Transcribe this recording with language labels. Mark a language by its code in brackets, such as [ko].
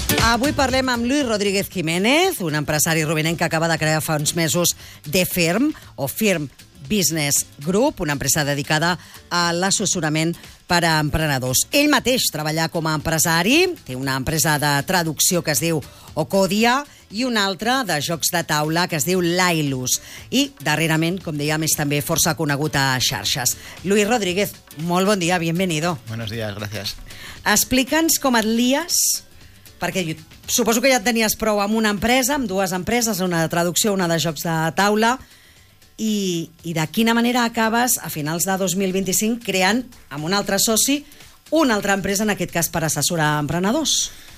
[ca] Avui parlem amb Luis Rodríguez Jiménez, un empresari rubinenc que acaba de crear fa uns mesos The Firm, o Firm Business Group, una empresa dedicada a l'assessorament per a emprenedors. Ell mateix treballa com a empresari, té una empresa de traducció que es diu Ocodia i una altra de jocs de taula que es diu Lailus. I darrerament, com dèiem, és també força conegut a xarxes. Luis Rodríguez, molt bon dia, [es] bienvenido. Buenos días, gracias. [ca] Explica'ns com et lies, perquè suposo que ja tenies prou amb una empresa, amb dues empreses, una de traducció, una de jocs de taula, i de quina manera acabes a finals de 2025 creant amb un altre soci una altra empresa, en aquest cas per assessorar emprenedors?